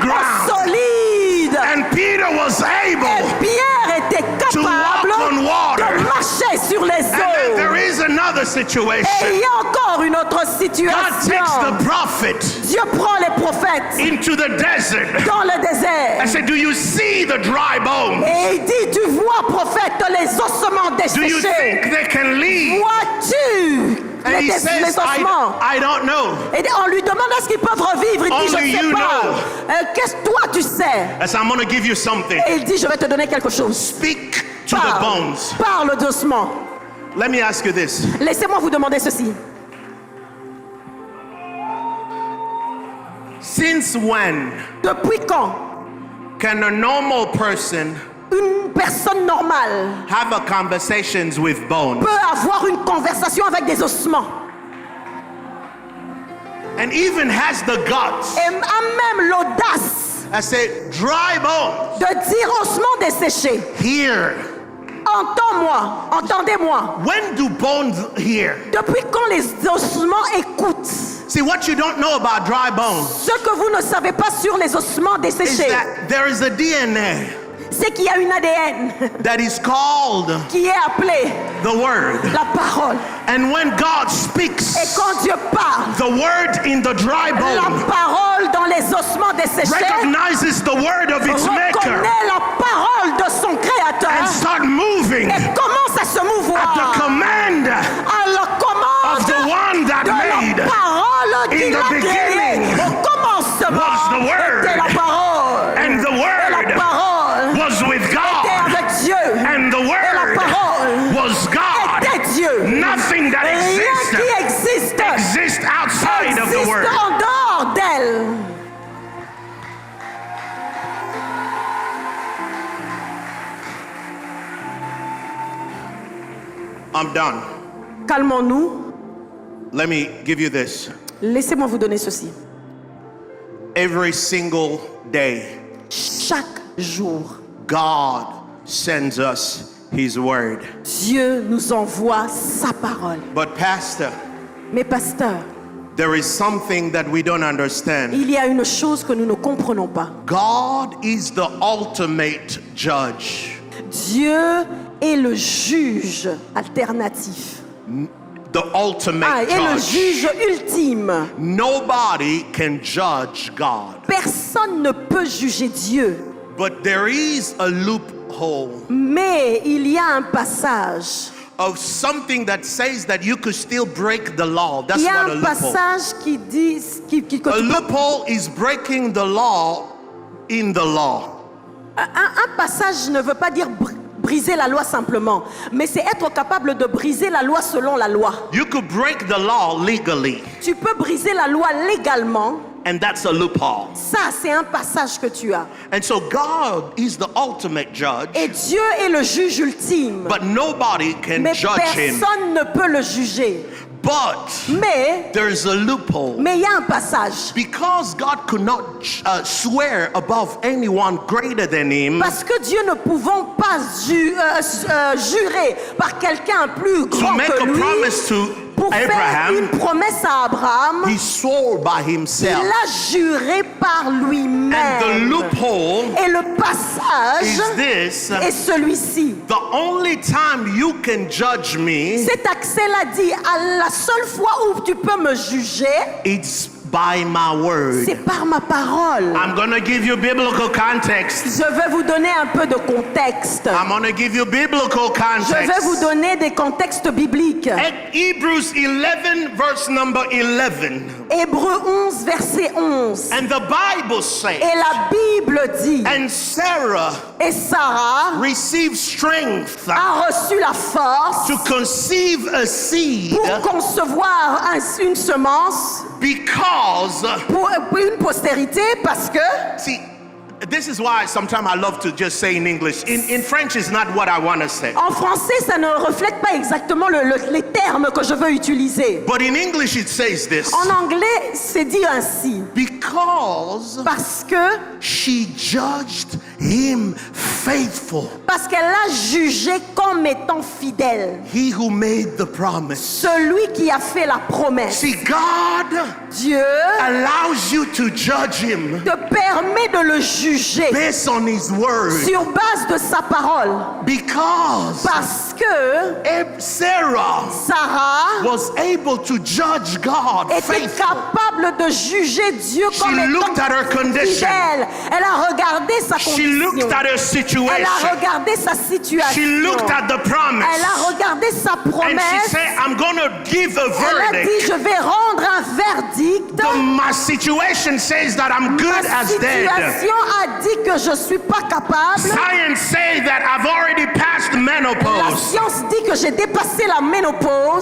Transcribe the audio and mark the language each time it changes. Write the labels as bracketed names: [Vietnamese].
[English] ground. [French] solide. [English] and Peter was [French] Et [English] able, [French] Pierre était capable [English] walk on water. [French] de marcher sur les [English] and then there [French] eaux. [English] is another [French] Et [English] situation. [French] il y a encore une autre [English] God takes [French] situation. [English] the prophet [French] Dieu prend les prophètes [English] into the desert [French] dans le désert. [English] and said, do you see the dry bones? [French] Et il dit, tu vois, prophète, les ossements [English] Do you [French] desséchés. [English] think they can leave? [French] Vois-tu [English] And he [French] les [English] says, [French] ossements? [English] I don't know. [French] Et on lui demande est-ce qu'ils peuvent revivre. Il dit, je [English] Only [French] ne sais [English] you [French] pas. [English] know. [French] Qu'est-ce que toi tu sais? [English] I said, I'm going to give you something. [French] Et il dit, je vais te donner quelque chose. [English] Speak to the bones. [French] Parle doucement. [English] Let me ask you this. [French] Laissez-moi vous demander ceci. [English] Since when [French] Depuis quand [English] can a normal person [French] une personne normale [English] have a conversations with bones? [French] peut avoir une conversation avec des ossements [English] And even has the guts. [French] et a même l'audace [English] I say, dry bones, [French] de dire ossements desséchés? [English] hear. [French] Entends-moi, entendez-moi. [English] When do bones hear? [French] Depuis quand les ossements écoutent? [English] See, what you don't know about dry bones [French] Ce que vous ne savez pas sur les ossements [English] is [French] desséchés, [English] that there is a DNA [French] c'est qu'il y a une ADN [English] that is called [French] qui est appelée [English] the Word. [French] la parole. [English] And when God speaks, [French] Et quand Dieu parle, [English] the Word in the dry [French] la [English] bone [French] parole dans les ossements desséchés [English] recognizes the Word of its maker [French] reconnaît la parole de son créateur [English] and start moving [French] et commence à se [English] at [French] mouvoir [English] the command [French] à la commande [English] of the one that [French] de [English] made. [French] la parole [English] In [French] qu'il [English] the [French] a créée. [English] beginning [French] Au commencement [English] was the Word. [French] était la parole. [English] And the [French] Et la [English] Word [French] parole [English] was with [French] était [English] God. [French] avec Dieu. [English] And the [French] Et la [English] Word [French] parole [English] was God. [French] était Dieu. [English] Nothing that [French] Rien qui existe [English] exists outside of the [French] existe [English] Word. [French] en dehors d'elle. [English] I'm done. [French] Calmons-nous. [English] Let me give you this. [French] Laissez-moi vous donner ceci. [English] Every single day, [French] Chaque jour, [English] God sends us His Word. [French] Dieu nous envoie sa parole. [English] But Pastor, [French] Mais pasteur, [English] there is something that we don't understand. [French] il y a une chose que nous ne comprenons pas. [English] God is the ultimate judge. [French] Dieu est le juge alternatif. [English] The ultimate [French] Et le [English] judge. [French] juge ultime. [English] Nobody can judge God. [French] Personne ne peut juger Dieu. [English] But there is a loophole. [French] Mais il y a un passage. [English] of something that says that you could still break the law. That's [French] Il y a [English] what a [French] un [English] loophole. [French] passage qui dit que [English] A [French] tu peux- [English] loophole is breaking the law in the law. [French] un passage ne veut pas dire briser la loi simplement, mais c'est être capable de briser la loi selon la loi. [English] You could break the law legally, [French] Tu peux briser la loi légalement. [English] and that's a loophole. [French] Ça, c'est un passage que tu as. [English] And so God is the ultimate judge, [French] Et Dieu est le juge ultime. [English] but nobody can [French] Mais [English] judge him. [French] personne ne peut le juger. [English] But [French] Mais [English] there's a loophole. [French] il y a un passage. [English] Because God could not swear above anyone greater than him, [French] Parce que Dieu ne pouvant pas jurer par quelqu'un plus [English] to [French] grand [English] make [French] que [English] a [French] lui, [English] promise to [French] pour faire [English] Abraham, [French] une promesse à Abraham, [English] he swore by [French] il [English] himself. [French] a juré par [English] And the [French] lui-même. [English] loophole [French] Et le passage [English] is this: [French] est celui-ci. [English] the only time you can judge me, [French] Cet accès-là dit, à la seule fois où tu peux me juger, [English] it's by my word. [French] c'est par ma parole. [English] I'm going to give you biblical context. [French] Je vais vous donner un peu de contexte. [English] I'm going to give you biblical [French] Je vais vous [English] context. [French] donner des contextes bibliques. [English] Hebrews 11, verse number 11. [French] Hébreux 11, verset 11. [English] And the Bible says, [French] Et la Bible dit, [English] and Sarah [French] et Sarah [English] received strength [French] a reçu la force [English] to conceive a seed [French] pour concevoir une semence, [English] because, [French] pour une postérité, parce que, [English] see, this is why sometimes I love to just say in English. In French is not what I want to say. [French] en français, ça ne reflète pas exactement les termes que je veux utiliser. [English] But in English it says this. [French] En anglais, c'est dit ainsi. [English] Because [French] Parce que, [English] she judged him faithful. [French] parce qu'elle l'a jugé comme étant fidèle. [English] He who made the promise. [French] Celui qui a fait la promesse. [English] See, God [French] Dieu [English] allows you to judge him [French] te permet de le juger [English] based on his word. [French] sur base de sa parole. [English] Because [French] Parce que [English] Sarah [French] Sarah [English] was able to judge God [French] était [English] faithful. [French] capable de juger Dieu comme [English] She looked [French] étant [English] at her condition. [French] fidèle. Elle a regardé sa [English] She [French] condition. [English] looked at her [French] Elle a [English] situation. [French] regardé sa [English] She [French] situation. [English] looked at the promise. [French] Elle a regardé sa [English] And she [French] promesse. [English] said, I'm going to give a [French] Elle a dit, [English] verdict. [French] je vais rendre un verdict. [English] My situation says that I'm good [French] Ma [English] as dead. [French] situation a dit que je suis pas capable. [English] Science says that I've already passed [French] La [English] menopause. [French] science dit que j'ai dépassé la ménopause.